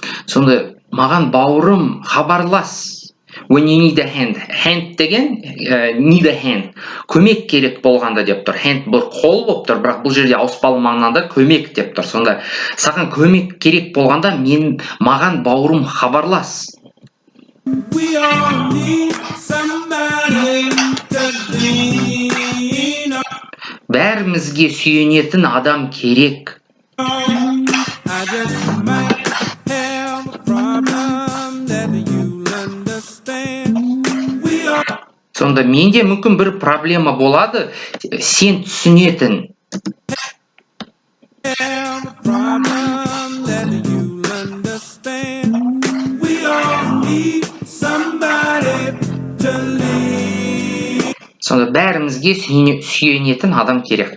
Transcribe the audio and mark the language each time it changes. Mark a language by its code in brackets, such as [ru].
[kk] Сонда маған бауырым хабарлас. [en] when you need a hand. Hand [kk] деген [en] need a hand. [kk] Көмек керек болғанда деп тұр. Hand бұл қол болып тұр, бірақ бұл жерде ауыспалы мағынада көмек деп тұр. Сонда саған көмек керек болғанда маған бауырым хабарлас. [en] We all need somebody to lean on. [kk] Бәрімізге сүйенетін адам керек. [en] I just might have a problem that you'll understand. We all [kk] Сонда менде мүмкін бір проблема болады, сен түсінетін. [en] have a problem that you'll understand. We all need somebody to lean. [kk] Сонда бәрімізге сүйенетін адам керек.